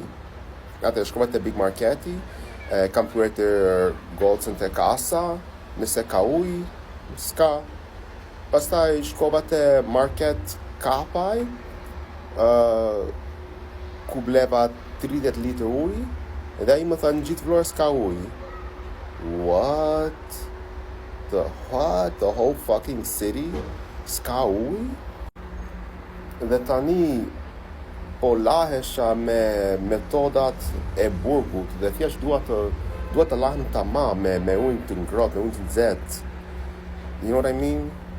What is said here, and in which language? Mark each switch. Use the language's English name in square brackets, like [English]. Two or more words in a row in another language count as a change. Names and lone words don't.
[Albanian] Atëherë shkova te Big Marketi, kam pyetur të gocën te kasa nëse ka ujë, s'ka. Pastaj shkova te Market Kapaj, ku bleva 30 litër ujë, dhe ai më tha në gjithë Vlorë s'ka ujë. [English] What? The whole fucking city [Albanian] s'ka ujë? Dhe tani po lahesha me metodat e burgut dhe thjesht dua të lahem tamam me ujë të ngrohtë, me ujë të nxehtë. [English] You know what I mean?